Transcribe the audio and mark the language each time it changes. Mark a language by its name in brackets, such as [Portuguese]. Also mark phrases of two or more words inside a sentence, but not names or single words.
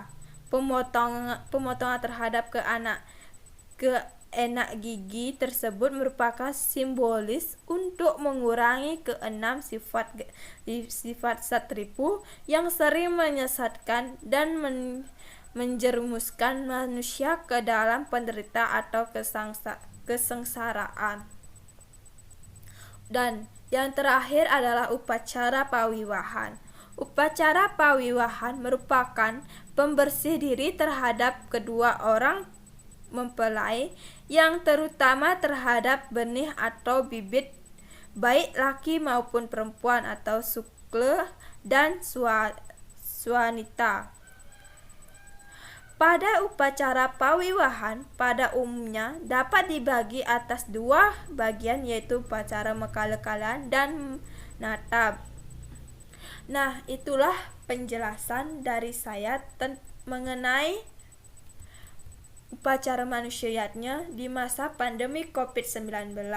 [Indonesian] Pemotongan terhadap keenak gigi tersebut merupakan simbolis untuk mengurangi keenam sifat satripu yang sering menyesatkan dan menjerumuskan manusia ke dalam penderita atau kesengsaraan. Dan yang terakhir adalah upacara pawiwahan. Upacara pawiwahan merupakan pembersih diri terhadap kedua orang mempelai yang terutama terhadap benih atau bibit baik laki maupun perempuan atau sukle dan swanita. Pada upacara pawiwahan pada umumnya dapat dibagi atas dua bagian, yaitu upacara mekale-kalean dan natab. Nah, itulah penjelasan dari saya mengenai upacara manusiaatnya di masa pandemi COVID-19.